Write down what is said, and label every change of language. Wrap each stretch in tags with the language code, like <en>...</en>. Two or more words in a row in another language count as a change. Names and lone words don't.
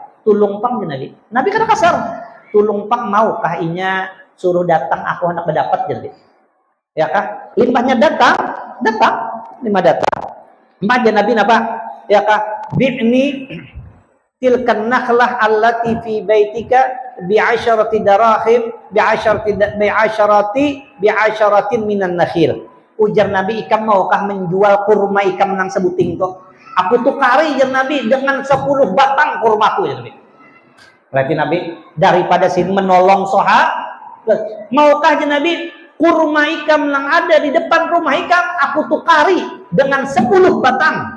<bjn>Tulung pang Nabi. Nabi kada kasar. Tulung pang maukah inya suruh datang aku hendak berdapat jadi. Ya kan? Limbahnya datang. Limbah datang. Maja Nabi napa? Ya kan?</bjn> <ar>بعني تلك النخلة التي في بيتك بعشرة دراهم بعشرة من النخيل.</ar> <bjn>Ujar Nabi, ikam maukah menjual kurma ikam nang sebuting to? Aku tukari jar Nabi dengan 10 batang kurmaku ya Nabi. Berarti Nabi daripada sini menolong maukah jar Nabi kurma ikam yang ada di depan rumah ikam aku tukari dengan 10 batang.</bjn>